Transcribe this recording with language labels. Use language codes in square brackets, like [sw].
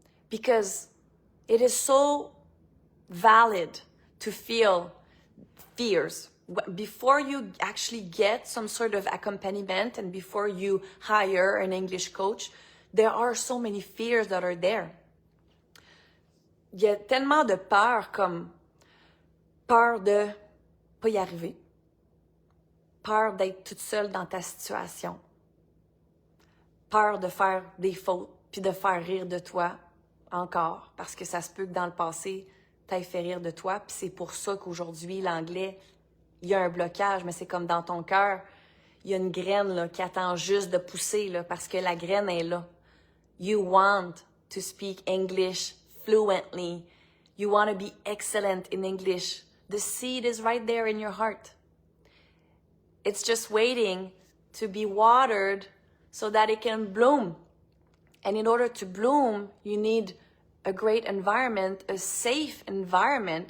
[en] Because it is so valid to feel fears. Before you actually get some sort of accompaniment and before you hire an English coach, there are so many fears that are there. [fr] Il y a tellement de peur, comme peur de pas y arriver, peur d'être toute seule dans ta situation, peur de faire des fautes puis de faire rire de toi. Encore, parce que ça se peut que dans le passé, t'ailles fait rire de toi, puis c'est pour ça qu'aujourd'hui, l'anglais, il y a un blocage, mais c'est comme dans ton cœur, il y a une graine là, qui attend juste de pousser, là, parce que la graine est là. [en] You want to speak English fluently. You want to be excellent in English. The seed is right there in your heart. It's just waiting to be watered so that it can bloom. And in order to bloom, you need a great environment, a safe environment.